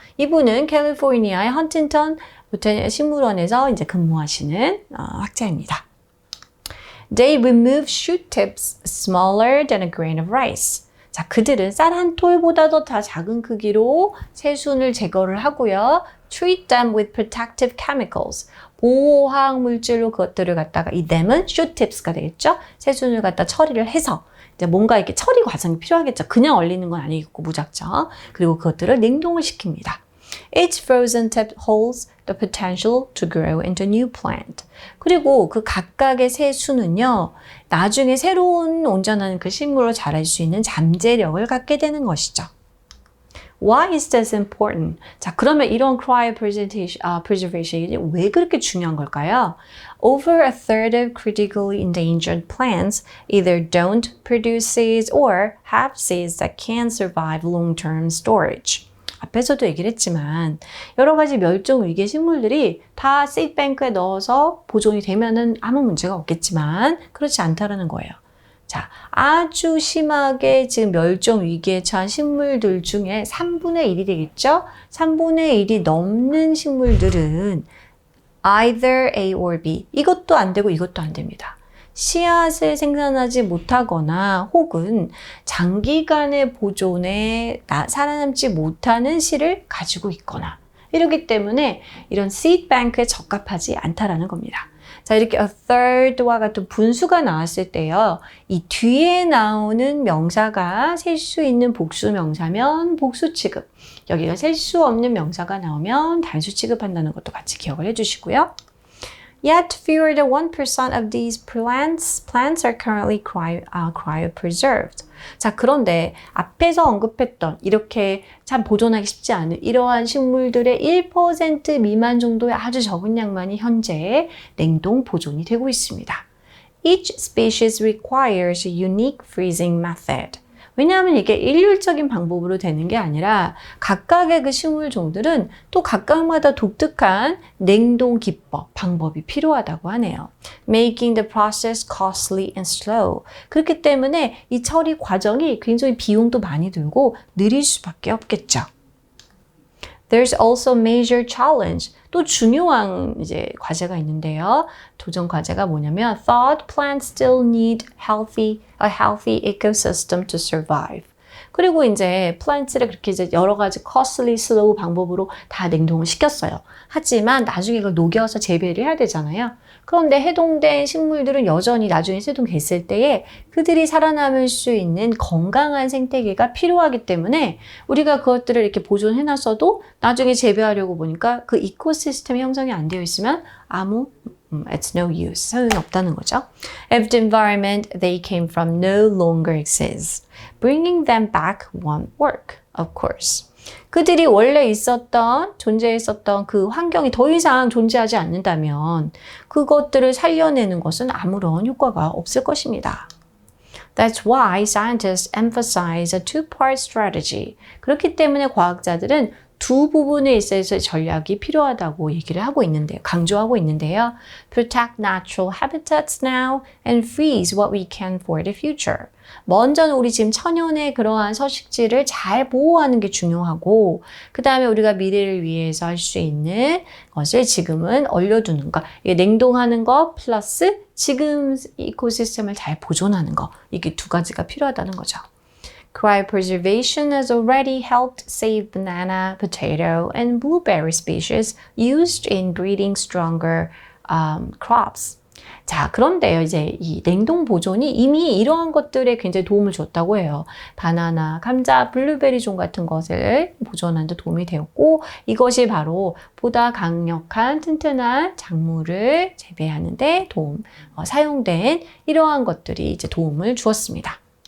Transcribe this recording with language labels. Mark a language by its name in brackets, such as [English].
[Korean] 이분은 캘리포니아의 헌팅턴 식물원에서 이제 근무하시는 학자입니다. [English] They remove shoot tips smaller than a grain of rice. [Korean] 자, 그들은 쌀 한 톨보다도 더 작은 크기로 새순을 제거를 하고요. [English] Treat them with protective chemicals. [Korean] 보호화학 물질로 그것들을 갖다가 이 them은 shoot tips가 되겠죠. 새순을 갖다 처리를 해서 이제 뭔가 이렇게 처리 과정이 필요하겠죠. 그냥 얼리는 건 아니겠고 무작정. 그리고 그것들을 냉동을 시킵니다. [English] Each frozen tip holds the potential to grow into new plant. [Korean] 그리고 그 각각의 새순은요, 나중에 새로운 온전한 그 식물로 자랄 수 있는 잠재력을 갖게 되는 것이죠. [English] Why is this important? [Korean] 자, 그러면 이런 cryopreservation이 왜 그렇게 중요한 걸까요? [English] Over a third of critically endangered plants either don't produce seeds or have seeds that can survive long-term storage. [Korean] 앞에서도 얘기를 했지만 여러 가지 멸종 위기 식물들이 다 씨드뱅크에 넣어서 보존이 되면은 아무 문제가 없겠지만 그렇지 않다라는 거예요. 자, 아주 심하게 지금 멸종 위기에 처한 식물들 중에 3분의 1이 되겠죠? 3분의 1이 넘는 식물들은 [English] either A or B. [Korean] 이것도 안 되고 이것도 안 됩니다. 씨앗을 생산하지 못하거나 혹은 장기간의 보존에 살아남지 못하는 씨를 가지고 있거나 이렇기 때문에 이런 seed bank에 적합하지 않다라는 겁니다. 자, 이렇게 a third와 같은 분수가 나왔을 때요. 이 뒤에 나오는 명사가 셀 수 있는 복수 명사면 복수 취급. 여기가 셀 수 없는 명사가 나오면 단수 취급한다는 것도 같이 기억을 해주시고요. [English] Yet fewer than 1% of these plants are currently cryopreserved. [Korean] 자, 그런데 앞에서 언급했던 이렇게 참 보존하기 쉽지 않은 이러한 식물들의 1% 미만 정도의 아주 적은 양만이 현재 냉동 보존이 되고 있습니다. [English] Each species requires a unique freezing method. [Korean] 왜냐하면 이게 일률적인 방법으로 되는 게 아니라 각각의 그 식물 종들은 또 각각마다 독특한 냉동 기법, 방법이 필요하다고 하네요. [English] Making the process costly and slow. [Korean] 그렇기 때문에 이 처리 과정이 굉장히 비용도 많이 들고 느릴 수밖에 없겠죠. [English] There's also major challenge. [Korean] 또 중요한 이제 과제가 있는데요. 도전 과제가 뭐냐면 [English] thought plants still need a healthy ecosystem to survive. [Korean] 그리고 이제 플란트를 그렇게 이제 여러 가지 costly, slow 방법으로 다 냉동을 시켰어요. 하지만 나중에 이걸 녹여서 재배를 해야 되잖아요. 그런데 해동된 식물들은 여전히 나중에 해동됐을 때에 그들이 살아남을 수 있는 건강한 생태계가 필요하기 때문에 우리가 그것들을 이렇게 보존해놨어도 나중에 재배하려고 보니까 그 이코시스템이 형성이 안 되어 있으면 [English] it's no use. [Korean] 소용이 없다는 거죠. [English] If the environment they came from no longer exists, bringing them back won't work, of course. [Korean] 그들이 원래 존재했었던 그 환경이 더 이상 존재하지 않는다면 그것들을 살려내는 것은 아무런 효과가 없을 것입니다. [English] That's why scientists emphasize a two-part strategy. [Korean] 그렇기 때문에 과학자들은 두 부분에 있어서 전략이 필요하다고 얘기를 하고 있는데요. 강조하고 있는데요. [English] Protect natural habitats now and freeze what we can for the future. [Korean] 먼저는 우리 지금 천연의 그러한 서식지를 잘 보호하는 게 중요하고 그 다음에 우리가 미래를 위해서 할 수 있는 것을 지금은 얼려두는 것. 이게 냉동하는 것 플러스 지금 이코시스템을 잘 보존하는 것. 이게 두 가지가 필요하다는 거죠. [English] Cryopreservation has already helped save banana, potato, and blueberry species used in breeding stronger crops. [Korean] 자, 그런데요, 이제 이 냉동 보존이 이미 이러한 것들에 굉장히 도움을 줬다고 해요. 바나나, 감자, 블루베리 종 같은 것을 보존하는 데 도움이 되었고, 이것이 바로 보다 강력한 튼튼한 작물을 재배하는 데 사용된 이러한 것들이 이제 도움을 주었습니다.